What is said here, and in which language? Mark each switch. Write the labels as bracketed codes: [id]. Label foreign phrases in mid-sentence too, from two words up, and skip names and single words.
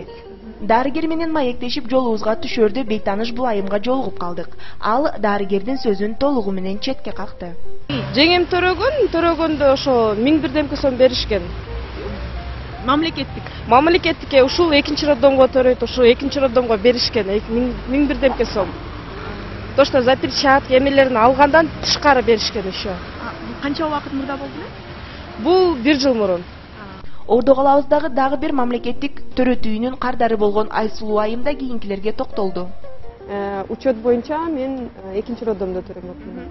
[ky] Дарыгер менен маектешип жолубузга түшөрдө бейтаныш Булайымга жолугуп калдык. Ал дарыгердин сөзүн толугу менен четке какты. Жеңем төрөгөндө ошо 1001 сом беришкен. Мамлекеттикке ушул экинчи роддомго төрөйт, ошо экинчи роддомго беришкен 1001 сом. [ru] То, что за перчатки [ky] эмелерин алгандан тышкары беришкен еще. Канча убакыт мурда болду эле? Бул 1 жыл мурун. Ордо калабыздагы дагы бир мамлекеттик төрөтүүнүн кардары болгон Айсулуу айым да кийинкилерге токтолду. Учет боюнча мен экинчи роддомдо төрөмөкмүн.